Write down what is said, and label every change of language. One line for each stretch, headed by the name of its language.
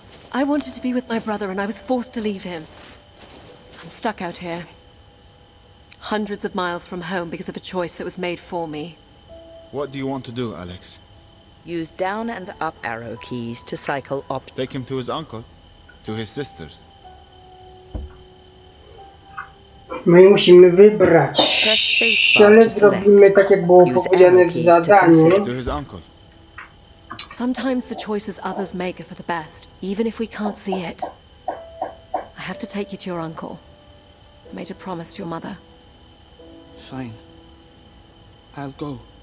English: I wanted to be with my brother and I was forced to leave him. I'm stuck out here. Hundreds of miles from home because of a choice that was made for me. What do you want to do, Alex? Use down and up arrow keys to cycle up. Take him to his uncle, to his sisters.
Polish: No i musimy wybrać, ale zrobimy tak jak było powiedziane w zadaniu.
English: Sometimes the choices others make are for the best, even if we can't see it. I have to take you to your uncle. I made a promise to your mother. Fine. I'll go.